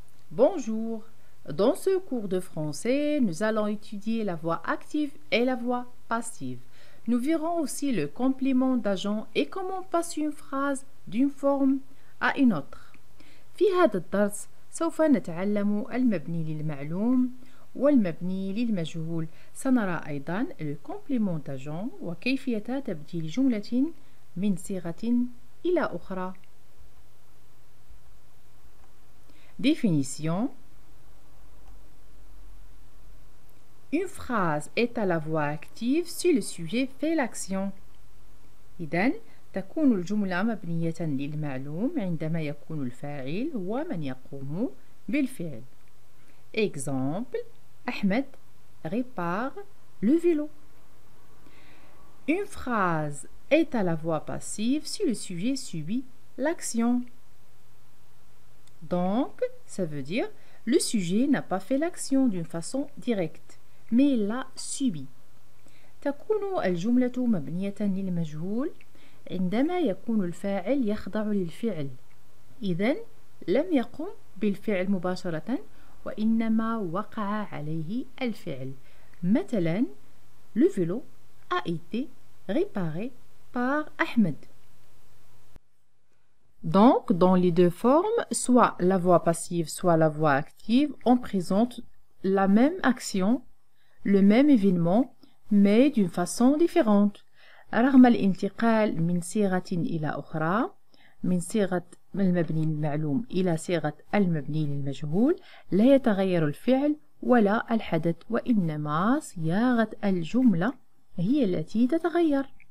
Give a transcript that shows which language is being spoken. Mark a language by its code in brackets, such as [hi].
[fr] Bonjour. Dans ce cours de français, nous allons étudier la voix active et la voix passive. Nous verrons aussi le complément d'agent et comment passer une phrase d'une forme à une autre. [ar] في هذا الدرس سوف نتعلم المبني للمعلوم والمبني للمجهول. سنرى أيضا [fr] le complément d'agent [ar] وكيفية تبديل جملة من صيغة إلى أخرى. [fr] Définition. Une phrase est à la voix active si le sujet fait l'action. [ar] إذن تكون الجملة مبنية للمعلوم عندما يكون الفاعل هو من يقوم بالفعل. [fr] Exemple. Ahmed répare le vélo. Une phrase est à la voix passive si le sujet subit l'action. Donc, ça veut dire le sujet n'a pas fait l'action d'une façon directe, mais l'a subi. [ar] تكون الجملة مبنية للمجهول عندما يكون الفاعل يخضع للفعل. إذن لم يقم بالفعل مباشرة وإنما وقع عليه الفعل. مثلا [fr] le vélo a été réparé par Ahmed. Donc, dans les deux formes, soit la voix passive, soit la voix active, on présente la même action, le même événement, mais d'une façon différente. [ar] رغم الانتقال من صيغة إلى أخرى، من صيغة المبني للمعلوم إلى صيغة المبني للمجهول، لا يتغير الفعل ولا الحدث، وإنما صياغة الجملة هي التي تتغير.